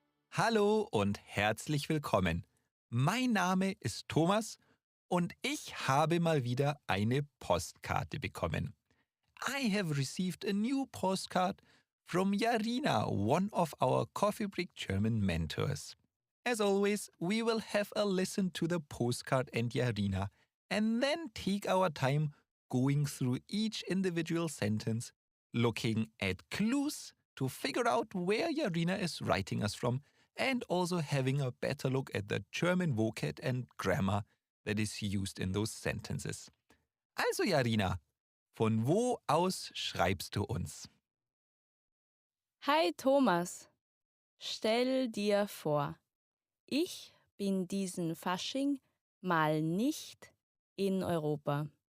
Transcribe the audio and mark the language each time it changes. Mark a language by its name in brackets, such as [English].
[German] Hallo und herzlich willkommen. Mein Name ist Thomas und ich habe mal wieder eine Postkarte bekommen. [English] I have received a new postcard from Jarina, one of our Coffee Break German mentors. As always, we will have a listen to the postcard and Jarina and then take our time going through each individual sentence, looking at clues to figure out where Jarina is writing us from, and also having a better look at the German vocab and grammar that is used in those sentences. [German] Also Jarina, von wo aus schreibst du uns? Hi Thomas, stell dir vor, ich bin diesen Fasching mal nicht in Europa.